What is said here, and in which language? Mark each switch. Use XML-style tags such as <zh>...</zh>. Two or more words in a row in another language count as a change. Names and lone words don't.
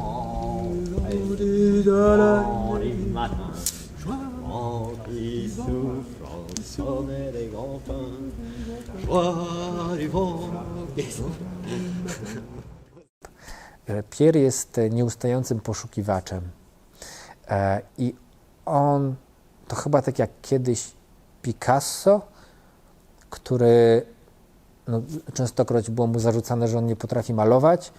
<fr>Les matins, qui souffrent, sommet des grands pins, joie du vent.</fr> <pl>Pierre jest nieustającym poszukiwaczem i on to chyba tak jak kiedyś Picasso, który częstokroć było mu zarzucane, że on nie potrafi malować.</pl>